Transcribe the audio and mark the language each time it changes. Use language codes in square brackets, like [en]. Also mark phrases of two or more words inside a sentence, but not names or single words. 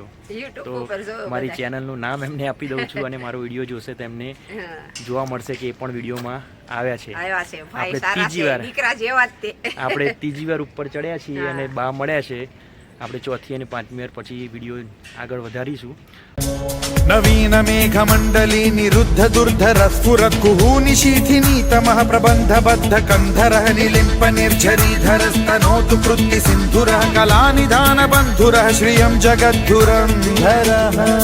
[gu] તો મારી ચેનલનું નામ એમને આપી દઉં છું અને મારો વિડીયો જોશે તો એમને જોવા મળશે કે એ પણ વિડીયોમાં આવ્યા છે. આપણે ત્રીજી વાર ઉપર ચડ્યા છીએ અને બા મળ્યા છે. આપણે ચોથી અને 5મી વાર પછી વિડીયો આગળ વધારીશું. [sa] नवीन मेघमण्डली निरुद्ध दुर्धर स्फुरत् कुहूनि शीथिनीतमः प्रबन्धबद्ध कन्धरः निलिम्प निर्झरीधरस्तनोतु कृत्ति सिन्धुरः कलानिधान बन्धुरः श्रियं जगद्धुरन्धरः